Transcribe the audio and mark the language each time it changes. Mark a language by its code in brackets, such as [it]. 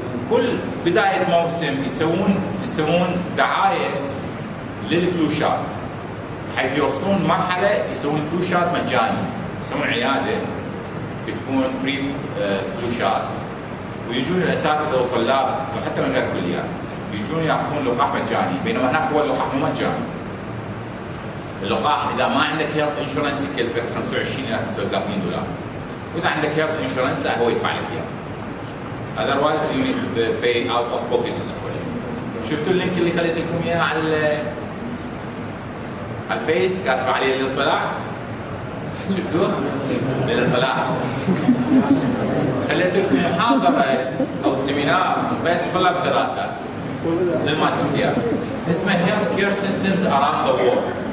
[ar] كل بدايه موسم يسوون دعايه للفلوشات، حيث يوصلون مرحله يسوون فلوشات مجاني، يسوون عياده تكون فري فلوشات، ويجون الاساتذه والطلاب وحتى من غير كليات يجون ياخذون لقاح مجاني، بينما هناك هو اللقاح مو مجاني. اللقاح اذا ما عندك هيلث انشورنس يكلفك $25 إلى $35، واذا عندك هيلث انشورنس لا هو يدفع لك اياه. [en] otherwise you need to pay out of pocket this way. [ar] شفتوا اللينك اللي خليت لكم اياه على الفيس كاتب عليه الاطلاع؟ شفتوه؟ للاطلاع. خليت لكم محاضره او سيمينار بين طلاب دراسات للماجستير اسمه [en] Health Care Systems Around the World.